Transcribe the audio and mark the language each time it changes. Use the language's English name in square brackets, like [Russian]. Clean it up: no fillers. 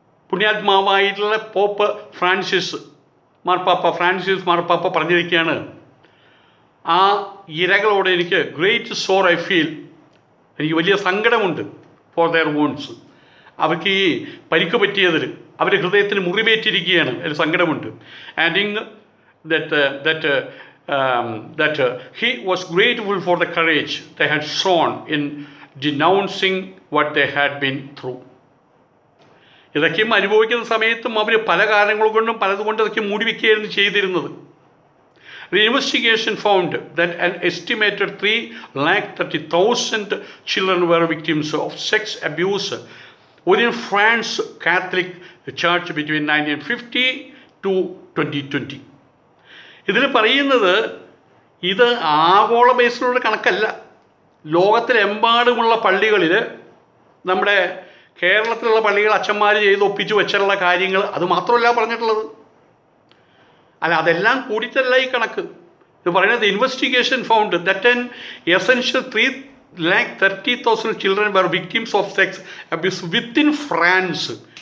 [Malayalam] പുണ്യാത്മാവായിട്ടുള്ള pop Francis മാർപ്പാപ്പ പറഞ്ഞിരിക്കുകയാണ്, ആ ഇരകളോട് എനിക്ക് [English] great sorrow I feel, [Malayalam] എനിക്ക് വലിയ സങ്കടമുണ്ട് [English] For their wounds. [Malayalam] അവർക്ക് ഈ പരിക്ക് പറ്റിയതിൽ അവരുടെ ഹൃദയത്തിന് മുറിവേറ്റിരിക്കുകയാണ്, അതിൽ സങ്കടമുണ്ട്. ആൻഡിങ് [English] that that he was grateful for the courage they had shown in denouncing what they had been through. [Malayalam] ഇതൊക്കെയും അനുഭവിക്കുന്ന സമയത്തും അവർ പല കാരണങ്ങൾ കൊണ്ടും പലതുകൊണ്ട് ഇതൊക്കെ മൂടി വയ്ക്കുകയായിരുന്നു ചെയ്തിരുന്നത്. [English] The investigation found that an estimated 330,000 children were victims of sex abuse within France Catholic Church between 1950 to 2020. [Malayalam] ഇതിൽ പറയുന്നത് ഇത് ആഗോള ബേസിലുള്ള കണക്കല്ല. ലോകത്തിലെമ്പാടുമുള്ള പള്ളികളിൽ നമ്മുടെ കേരളത്തിലുള്ള പള്ളികൾ അച്ഛന്മാർ ചെയ്ത് ഒപ്പിച്ച് വെച്ചിട്ടുള്ള കാര്യങ്ങൾ അത് മാത്രമല്ല പറഞ്ഞിട്ടുള്ളത്. അല്ല, അതെല്ലാം കൂടിയിട്ടല്ല ഈ കണക്ക്. ഇത് പറയുന്നത് [English] Investigation found that an essential 330,000 children were victims of sex abuse within France.